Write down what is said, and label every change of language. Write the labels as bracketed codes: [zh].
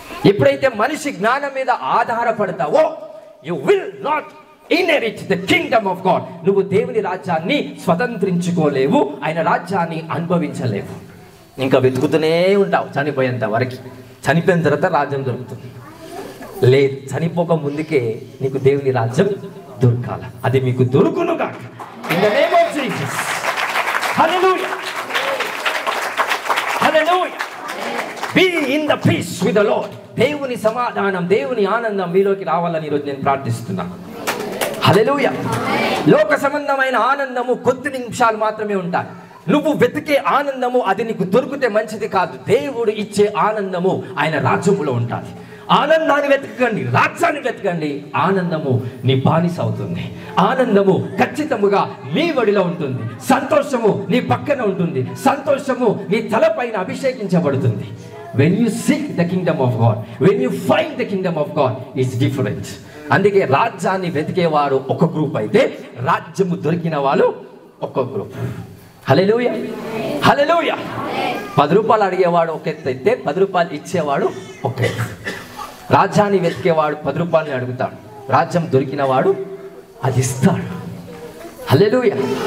[te] ఎప్పుడైతే మనిషి జ్ఞానం మీద ఆధారపడతావో [en] You will not inherit the kingdom of God. [te] నువ్వు దేవుని రాజ్యాన్ని స్వతంత్రించుకోలేవు, ఆయన రాజ్యాన్ని అనుభవించలేవు. ఇంకా వెతుకుతూనే ఉంటావు చనిపోయేంత వరకు. చనిపోయిన తర్వాత రాజ్యం దొరుకుతుంది. లేదు, చనిపోక ముందుకే నీకు దేవుని రాజ్యం దొరకాల. అది మీకు దొరుకునుగా [en] in the name of Jesus. Hallelujah, hallelujah. Be in the peace with the Lord. [te] దేవుని సమాధానం, దేవుని ఆనందం మీలోకి రావాలని ఈరోజు నేను ప్రార్థిస్తున్నాను. హల్లెలూయా. లోక సంబంధమైన ఆనందము కొద్ది నిమిషాలు మాత్రమే ఉంటాయి. నువ్వు వెతికే ఆనందము అది నీకు దొరికితే మంచిది కాదు. దేవుడు ఇచ్చే ఆనందము ఆయన రాజ్యములో ఉంటుంది. ఆనందాన్ని వెతకండి, రాజ్యాన్ని వెతకండి. ఆనందము నీ బానిస అవుతుంది. ఆనందము ఖచ్చితముగా నీ వడిలో ఉంటుంది. సంతోషము నీ పక్కన ఉంటుంది. సంతోషము నీ తలపైన అభిషేకించబడుతుంది. [en] When you seek the kingdom of God, when you find the kingdom of God, it's different. [te] అందుకే రాజ్యాన్ని వెతికేవారు ఒక గ్రూప్ అయితే రాజ్యము దొరికిన వాళ్ళు ఒక గ్రూప్. హల్లెలూయా, హల్లెలూయా. 10 రూపాయలు అడిగేవాడు ఒక ఎత్తు అయితే 10 రూపాయలు ఇచ్చేవాడు ఒక ఎత్తు. రాజ్యాన్ని వెతికేవాడు 10 రూపాయలని అడుగుతాడు, రాజ్యం దొరికిన వాడు అది ఇస్తాడు. హల్లెలూయా.